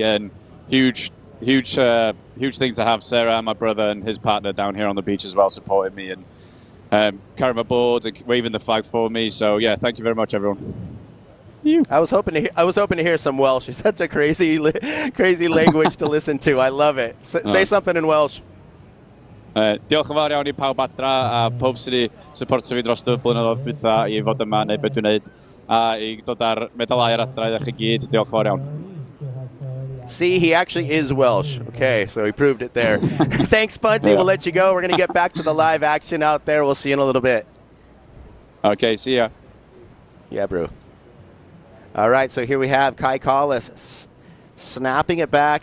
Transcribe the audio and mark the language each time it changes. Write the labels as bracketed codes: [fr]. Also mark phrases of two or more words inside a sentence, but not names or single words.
[en] And huge thing to have Sarah and my brother and his partner down here on the beach as well supporting me and carrying my board and waving the flag for me. So yeah, thank you very much, everyone. I was hoping to hear some Welsh. It's such a crazy language to listen to. I love it. Say something in Welsh. [cy] Diolch yn fawr iawn I pawb adra a pob sydd wedi supportio fi dros y blynyddoedd dwytha I fod yma neu beth dwi'n neud a I dod ar medalau ar adra I chi gyd. Diolch yn fawr iawn. [en] See, he actually is Welsh. Okay, so he proved it there. Thanks, Bunty. We'll let you go. We're going to get back to the live action out there. We'll see you in a little bit. Okay, see ya. Yeah, bro. All right, so here we have Kai Collis snapping it back.